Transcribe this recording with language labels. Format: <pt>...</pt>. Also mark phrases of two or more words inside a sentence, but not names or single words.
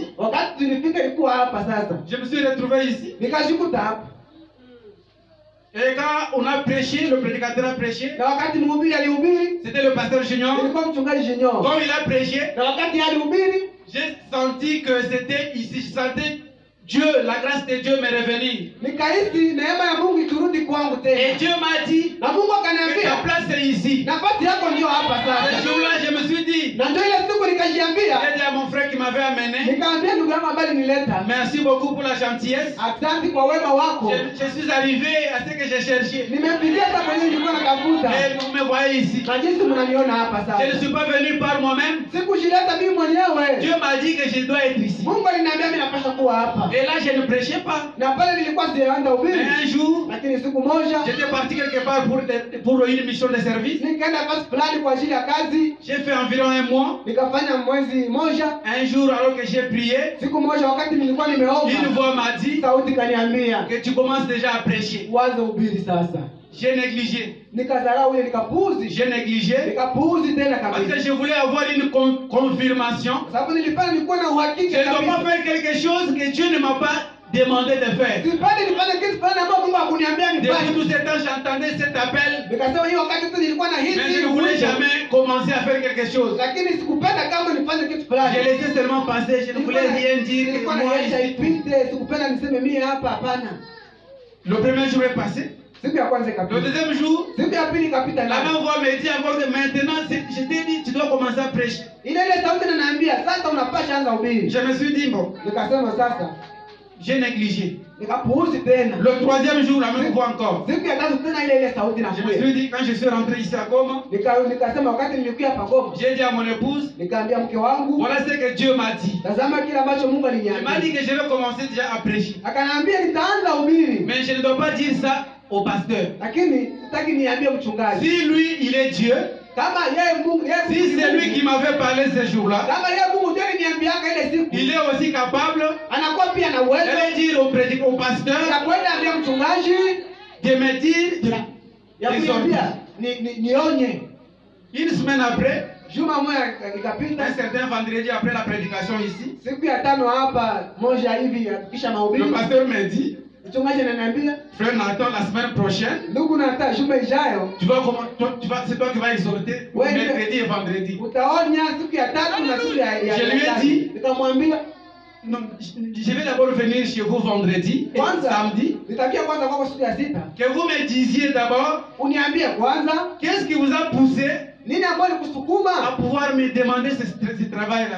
<sw>Wakati tulifika ilikuwa hapa sasa.</sw> <fr>Je me suis retrouvé ici.</fr> <sw>Nikajikuta hapa.</sw> <fr>Et quand on a prêché, le prédicateur a prêché.</fr> <sw>Na wakati mhubiri alihubiri,</sw> <fr>c'était le pasteur Junior.</fr> <sw>Ilikuwa mchungaji Junior.</sw> <fr>Quand il a prêché,</fr> <sw>na wakati alihubiri,</sw> <fr>j'ai senti que c'était ici. Je sentais Dieu, la grâce de Dieu me revenir.</fr> <sw>Nikahisi neema ya Mungu ikirudi kwangu tena.</sw> <fr>Et Dieu m'a dit,</fr> <sw>na Mungu</sw> <fr>que</fr> <sw>akaniambia,</sw> <fr>ta place est ici.</fr> <sw>nafasi yako ndio hapa sasa.</sw> <fr>Ce jour-là, je me suis dit,</fr> <sw>Na ndio ile siku nikajiambia,</sw> <fr>j'ai dit à mon frère qui m'avait amené,</fr> <sw>nikaambia ndugu yangu ambaye nileta,</sw> <fr>merci beaucoup pour la gentillesse.</fr> <sw>asante kwa wema wako.</sw> <fr>Je suis arrivé à ce que j'ai cherché.</fr> <sw>Nimepitia hata kwenye nilikuwa natafuta.</sw> <fr>Et vous me voyez ici.</fr> <sw>Na jinsi mnaniona hapa</sw> <fr>Je ne</fr> <sw>sasa.</sw> <fr>suis pas venu par moi-même.</fr> <sw>Sikujileta mimi mwenyewe.</sw> <fr>Dieu m'a dit que je dois être ici.</fr> <sw>Mungu aliniambia mimi napaswa kuwa hapa.</sw> <fr>Et là, je ne prêchais pas.</fr> <sw>Na pale nilikuwa sijaanza</sw> <fr>Mais</fr> <sw>ubiri.</sw> <fr>un jour,</fr> <sw>Lakini siku moja</sw> <fr>j'étais parti quelque part pour une mission de service.</fr> <sw>nikaenda basi fulani kwa ajili ya kazi.</sw> <fr>J'ai fait environ un mois.</fr> <sw>Nikafanya mwezi moja.</sw> <fr>Un jour, alors que j'ai prié,</fr> <sw>Siku moja wakati nilikuwa nimeomba,</sw> <fr>une voix m'a dit</fr> <sw>sauti kaniambia,</sw> <fr>que tu commences déjà à prêcher.</fr> <sw>uanze ubiri sasa.</sw> <fr>J'ai négligé.</fr> <sw>Nikadharau ile nikapuuzi.</sw> <fr>J'ai négligé.</fr> <sw>Nikapuuzi tena</sw> <fr>Parce que</fr> <sw>kabisa.</sw> <fr>je voulais avoir une confirmation.</fr> <sw>Sababu nilikuwa na</sw> <fr>Je</fr> <sw>uhakika</sw> <fr>ne dois</fr> <sw>kabisa.</sw> <fr>pas faire quelque chose que Dieu ne m'a pas demandé de faire.</fr> <sw>Sipende nifanye kitu fulani ambacho Mungu hakuniambia</sw> <fr>Depuis</fr> <sw>nifanye.</sw> <fr>tout ce temps, j'entendais cet appel.</fr> <sw>Nikasema hiyo wakati tu nilikuwa na</sw> <fr>Mais</fr> <sw>hisi</sw> <fr>je ne voulais jamais commencer à faire quelque chose.</fr> <sw>lakini sikupenda kama nifanye kitu fulani.</sw> <fr>Je laissais seulement passer, je ne voulais rien dire. Que</fr> <sw>Nilikuwa</sw> <fr>moi,</fr> <sw>naacha</sw> <fr>ici.</fr> <sw>ipite, sikupenda niseme mimi hapa hapana.</sw> <fr>Le premier jour est passé.</fr> <sw>Siku ya kwanza</sw> <fr>Le</fr> <sw>ikapita.</sw> <fr>deuxième jour,</fr> <sw>Siku ya pili ikapita</sw> <fr>la</fr> <sw>nayo.</sw> <fr>même voix me dit encore que maintenant, je t'ai dit, tu dois commencer à prêcher.</fr> <sw>Ile sauti inaniambia sasa unapasha anza ubiri.</sw> <fr>Je me suis dit, bon,</fr> <sw>Nikasema sasa</sw> <fr>j'ai négligé.</fr> <sw>nikapuuzi tena.</sw> <fr>Le troisième jour, la même voix encore.</fr> <sw>Siku ya tatu tena ile sauti</sw> <fr>Je me</fr> <sw>inakuja.</sw> <fr>suis dit, quand je suis rentré ici à Goma,</fr> <sw>Nikasema wakati nilikuja hapa Goma,</sw> <fr>j'ai dit à mon épouse,</fr> <sw>nikaambia mke wangu,</sw> <fr>voilà ce que Dieu m'a dit.</fr> <sw>tazama kile ambacho Mungu</sw> <fr>Il m'a dit</fr> <sw>aliniambia.</sw> <fr>que je vais commencer déjà à prêcher.</fr> <sw>Akaniambia nitaanza ubiri.</sw> <fr>Mais je ne dois pas dire ça au pasteur.</fr> <sw>Lakini sitaki niambie mchungaji.</sw> <fr>Si lui, il est Dieu,</fr> <sw>Kama yeye Mungu,</sw> <fr>si c'est lui qui m'avait parlé ce jour-là,</fr> <sw>kama yeye Mungu ndiye aliniambiaka ile siku,</sw> <fr>il est aussi capable</fr> <sw>anakuwa pia na uwezo</sw> <fr>de dire au pasteur</fr> <sw>ya kwenda ambia mchungaji</sw> <fr>de me dire</fr> <sw>ya</sw> <fr>des</fr> <sw>kuniambia</sw> <fr>ordres.</fr> <sw>nionye.</sw> <fr>Une semaine après,</fr> <sw>Juma moja ikapita,</sw> <fr>un certain vendredi après la prédication ici,</fr> <sw>siku ya tano hapa moja hivi kisha</sw> <fr>le</fr> <sw>mahubiri,</sw> <fr>pasteur me dit,</fr> <sw>mchungaji ananiambia,</sw> <fr>frère Nathan, la semaine prochaine,</fr> <sw>ndugu Nathan, juma ijayo</sw> <fr>c'est toi qui vas exhorter Ouais, mercredi et vendredi.</fr> <sw>utaonya siku ya tatu na siku ya</sw> <fr>Je lui ai dit,</fr> <sw>nikamwambia</sw> <fr>non, je vais d'abord venir chez vous vendredi et</fr> <sw>kwanza</sw> <fr>samedi,</fr> <sw>nitakia kwanza kwako siku ya sita,</sw> <fr>que vous me disiez d'abord,</fr> <sw>uniambie kwanza</sw> <fr>qu'est-ce qui vous a poussé</fr> <sw>nini ambayo</sw> <fr>à</fr> <sw>nikusukuma</sw> <fr>pouvoir me demander ce travail-là.</fr>